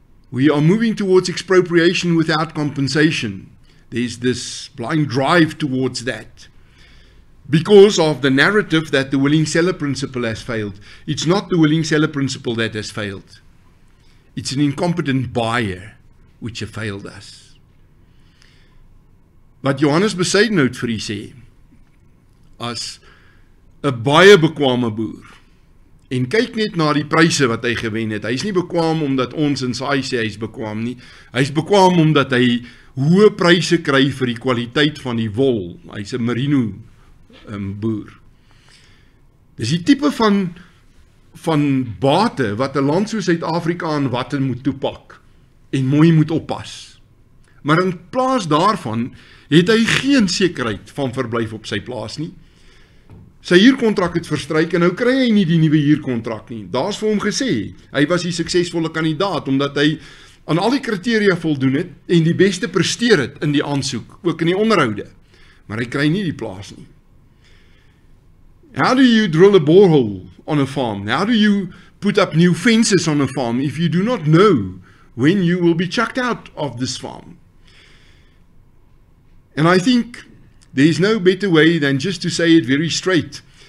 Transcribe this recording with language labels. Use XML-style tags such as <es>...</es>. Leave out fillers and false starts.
<en>We are moving towards expropriation without compensation. There's this blind drive towards that because of the narrative that the willing seller principle has failed. It's not the willing seller principle that has failed. It's an incompetent buyer which has failed us.</en> <af>Wat Johannes Besuidenhout vir u sê, as 'n baie bekwame boer, en kyk net na die pryse wat hy gewen het. Hy is nie bekwam omdat ons in Saai sê hy is bekwam nie. Hy is bekwam omdat hy hoë pryse kry vir die kwaliteit van die wol. Hy is 'n merino boer. Dis die tipe van bate wat 'n land soos Suid-Afrika aan watte moet toepak en mooi moet oppas. Maar in plaas daarvan het hy geen sekerheid van verblyf op sy plaas nie. Sy huurkontrak het verstryk en nou kry hy nie die nuwe huurkontrak nie. Daar's vir hom gesê, hy was die suksesvolle kandidaat omdat hy aan al die kriteria voldoen het en die beste presteer het in die aansoek, ook in die onderhoude. Maar hy kry nie die plaas nie.</af> <en>How do you drill a borehole on a farm? How do you put up new fences on a farm if you do not know when you will be chucked out of this farm? And I think there is no better way than just to say it very straight.</en>